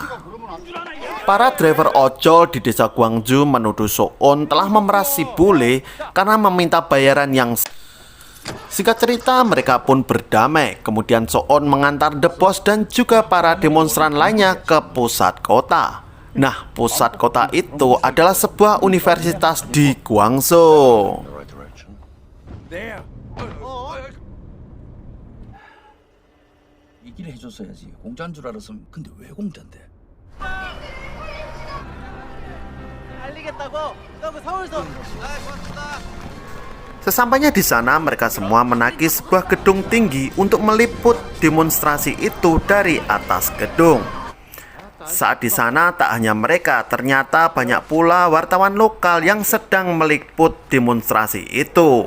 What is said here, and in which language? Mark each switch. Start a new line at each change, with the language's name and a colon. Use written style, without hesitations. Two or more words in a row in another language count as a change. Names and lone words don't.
Indonesian: Para driver ojol di desa Gwangju menuduh So-on telah memeras si bule karena meminta bayaran yang... Singkat cerita, mereka pun berdamai. Kemudian So-on mengantar The Boss dan juga para demonstran lainnya ke pusat kota. Nah, pusat kota itu adalah sebuah universitas di Gwangju.
Korean: 미리 해줬어야지. 공짜인 줄 알았으면. 근데 왜 공짜인데?
Indonesian: Sesampainya di sana, mereka semua menaiki sebuah gedung tinggi untuk meliput demonstrasi itu dari atas gedung. Saat di sana, tak hanya mereka, ternyata banyak pula wartawan lokal yang sedang meliput demonstrasi itu.